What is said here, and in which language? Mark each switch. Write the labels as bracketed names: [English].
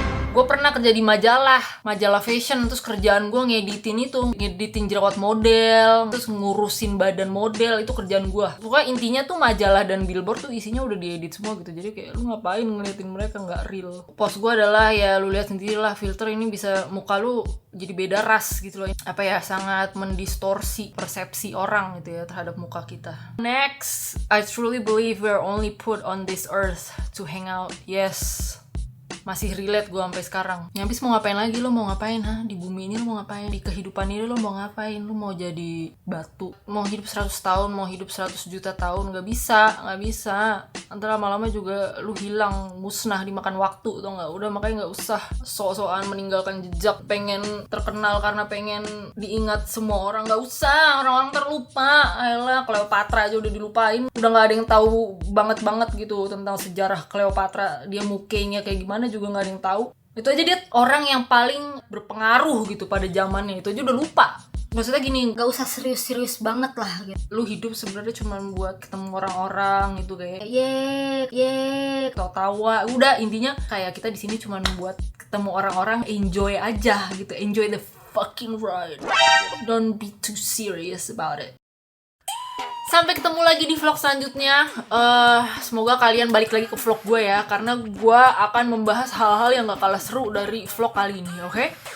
[Indonesian] Gue pernah kerja di majalah fashion, terus kerjaan gue ngeditin jerawat model, terus ngurusin badan model, itu kerjaan gue. Pokoknya intinya tuh majalah dan billboard tuh isinya udah diedit semua gitu, jadi kayak lu ngapain ngeliatin mereka, nggak real. Post gue adalah ya lu lihat sendiri lah, filter ini bisa muka lu jadi beda ras gitu loh. Apa ya, sangat mendistorsi persepsi orang gitu ya terhadap muka kita. [English] Next, I truly believe we're only put on this earth to hang out. Yes. [Indonesian] Masih relate gue sampai sekarang. Ya habis mau ngapain lagi? Lo mau ngapain? Di bumi ini lo mau ngapain? Di kehidupan ini lo mau ngapain? Lo mau jadi batu? Mau hidup 100 tahun? Mau hidup 100 juta tahun? Gak bisa. Antara lama-lama juga lu hilang, musnah dimakan waktu, tau gak? Udah makanya gak usah sok-sokan meninggalkan jejak, pengen terkenal karena pengen diingat semua orang. Gak usah, orang-orang terlupa. Ayolah, Cleopatra aja udah dilupain. Udah gak ada yang tahu banget gitu tentang sejarah Cleopatra. Dia mukanya kayak gimana juga nggak ada yang tahu. Itu aja dia orang yang paling berpengaruh gitu pada zamannya, itu aja udah lupa. Maksudnya gini, Gak usah serius-serius banget lah gitu. lu hidup sebenarnya cuma buat ketemu orang-orang gitu kayak tawa. Udah intinya kayak kita di sini cuma buat ketemu orang-orang, enjoy aja gitu, [English] enjoy the fucking ride. Don't be too serious about it. [Indonesian] Sampai ketemu lagi di vlog selanjutnya. Semoga kalian balik lagi ke vlog gue ya, karena gue akan membahas hal-hal yang gak kalah seru dari vlog kali ini, oke?